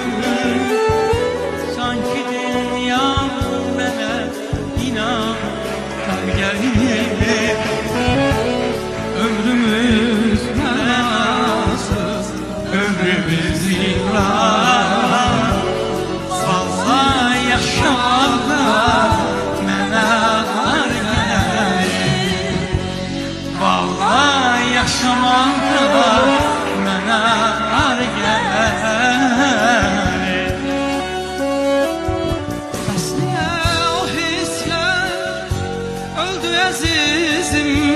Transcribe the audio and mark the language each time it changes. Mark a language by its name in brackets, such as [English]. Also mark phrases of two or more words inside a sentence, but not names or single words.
[Turkish] Sanki dünyam bana inan geldi. Ömrümüz menasız, ömrümüz ziyan. [Azerbaijani] Vallahi yaşamakta mənə ar gəlir. Vallahi yaşamakta mənə ar gəlir. Bəs niyə o hisslər öldü əzizim?